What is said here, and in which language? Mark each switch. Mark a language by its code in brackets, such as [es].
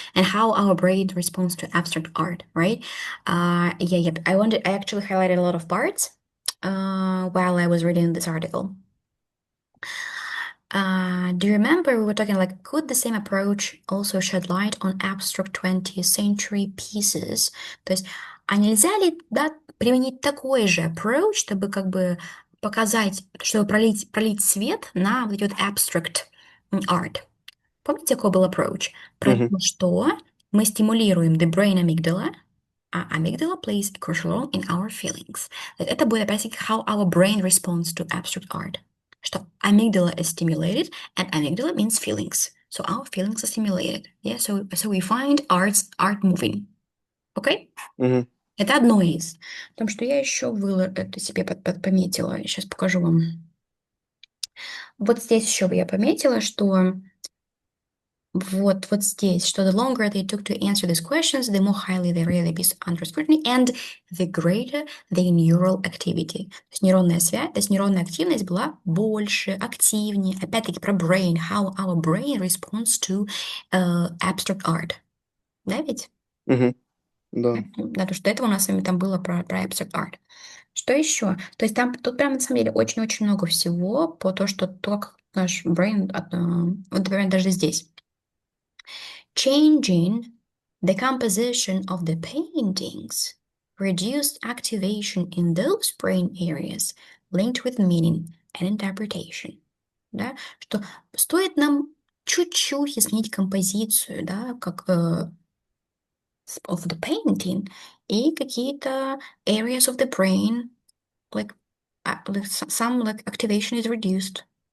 [en] And how our brain responds to abstract art, right? Yeah. I actually highlighted a lot of parts while I was reading this article. Do you remember we were talking like, could the same approach also shed light on abstract 20th century pieces? [ru] То есть, а нельзя ли, да, применить такой же approach, чтобы как бы показать, чтобы пролить свет на вот эти вот abstract art? Помните, какой был approach? Про Mhm. то, что мы стимулируем [en] the brain amygdala, а amygdala plays a crucial role in our feelings. [ru] Это будет опять-таки [en] how our brain responds to abstract art. Что amygdala is stimulated, and amygdala means feelings. So our feelings are stimulated. Yeah, so we find art moving. Okay? Mhm. [ru] Это одно из. Потому что я еще это себе пометила. Сейчас покажу вам. Вот здесь еще я пометила, что вот здесь, что [en] the longer they took to answer these questions, the more highly they really be under scrutiny and the greater the neural activity. [ru] То есть нейронная связь, то есть нейронная активность была больше, активнее. Опять-таки про [en] brain, how our brain responds to abstract art. [ru] Да, ведь? Mhm. Да. Да, то, что этого у нас с вами там было про abstract art. Что еще? То есть там, тут прям на самом деле очень-очень много всего по то, что то, как наш brain, вот, например, даже здесь. [en] Changing the composition of the paintings reduced activation in those brain areas linked with meaning and interpretation. [ru] Да? Что стоит нам чуть-чуть изменить композицию, да, как of the painting, и какие-то [en] areas of the brain, like, some like activation is reduced.